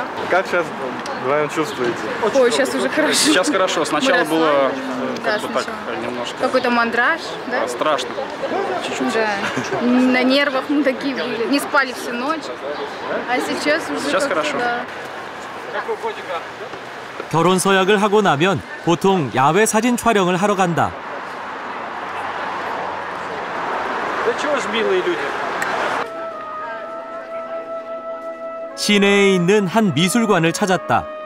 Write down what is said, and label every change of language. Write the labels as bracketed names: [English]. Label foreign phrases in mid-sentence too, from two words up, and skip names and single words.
[Russian] Как сейчас вдвоем чувствуете? Ой, сейчас уже хорошо. Сейчас хорошо. Сначала было да, как бы так немножко. Какой-то мандраж, да? Страшно. Чуть-чуть. Да. На нервах мы такие были. Не спали всю ночь. А сейчас уже сейчас хорошо. Да. [Korean] 결혼 서약을 하고 나면 보통 야외 사진 촬영을 하러 간다. 시내에 있는 한 미술관을 찾았다.